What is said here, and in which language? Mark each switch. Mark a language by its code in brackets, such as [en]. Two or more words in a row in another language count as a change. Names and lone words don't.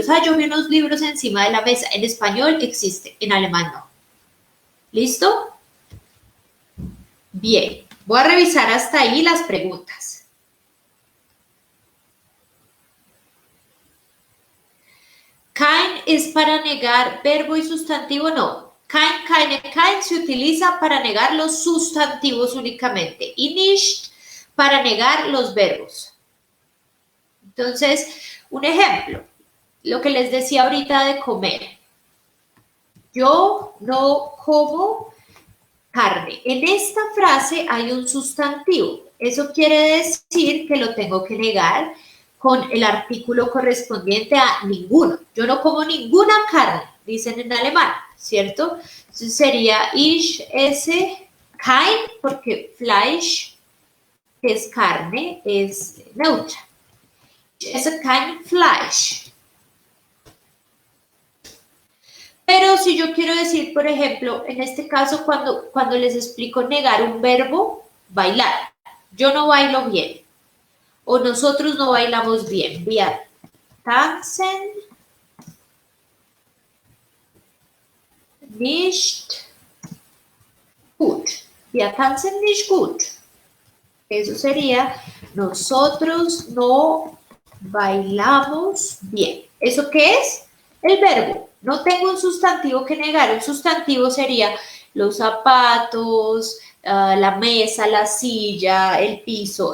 [es] Yo vi unos libros encima de la mesa. En español existe, en alemán no. ¿Listo? Bien, voy a revisar hasta ahí las preguntas. Kein es para negar verbo y sustantivo, no. [de] Kein, keine, kein [es] se utiliza para negar los sustantivos únicamente y nicht para negar los verbos. Entonces, un ejemplo, lo que les decía ahorita de comer. Yo no como carne. En esta frase hay un sustantivo. Eso quiere decir que lo tengo que negar con el artículo correspondiente a ninguno. Yo no como ninguna carne, dicen en alemán, ¿cierto? Entonces sería [de] ich esse kein, [es] porque Fleisch, que es carne, es neutra. [de] Ich esse kein Fleisch. [es] Pero si yo quiero decir, por ejemplo, en este caso, cuando les explico negar un verbo, bailar. Yo no bailo bien. O nosotros no bailamos bien. [de] Wir tanzen nicht gut. Wir tanzen nicht gut. [es] Eso sería, nosotros no bailamos bien. ¿Eso qué es? El verbo. No tengo un sustantivo que negar. Un sustantivo sería los zapatos, la mesa, la silla, el piso.